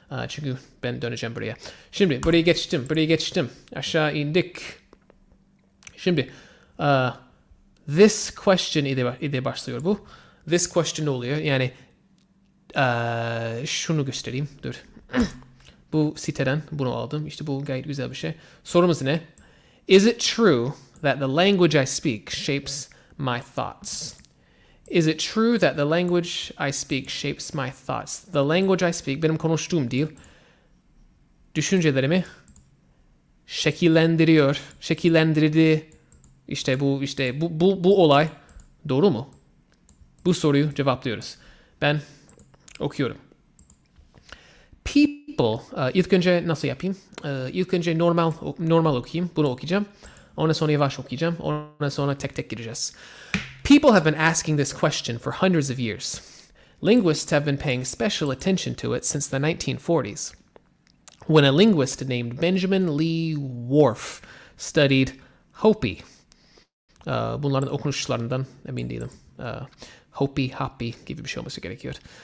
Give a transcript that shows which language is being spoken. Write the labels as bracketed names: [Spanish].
[Turkish] Çünkü ben döneceğim buraya. Şimdi buraya geçtim. Aşağı indik. Şimdi this question ile başlıyor bu. This question oluyor. Yani şunu göstereyim. Dur. Bu siteden bunu aldım. İşte bu gayet güzel bir şey. Sorumuz ne? [English] Is it true that the language I speak shapes my thoughts? Is it true that the language I speak shapes my thoughts? The language I speak [Turkish] benim konuştuğum dil düşüncelerimi şekillendiriyor. Şekillendirdi. İşte bu olay doğru mu? Bu soruyu cevaplıyoruz. Ben okuyorum. People, ilk önce nasıl yapayım? İlk önce normal okuyayım. Bunu okuyacağım. Ondan sonra yavaş okuyacağım. Ondan sonra tek tek gireceğiz. [English] People have been asking this question for hundreds of years. Linguists have been paying special attention to it since the 1940s, when a linguist named Benjamin Lee Whorf studied Hopi. [Turkish] Bunların okunuşlarından emin değilim. Hopi gibi bir şey olması gerekiyor.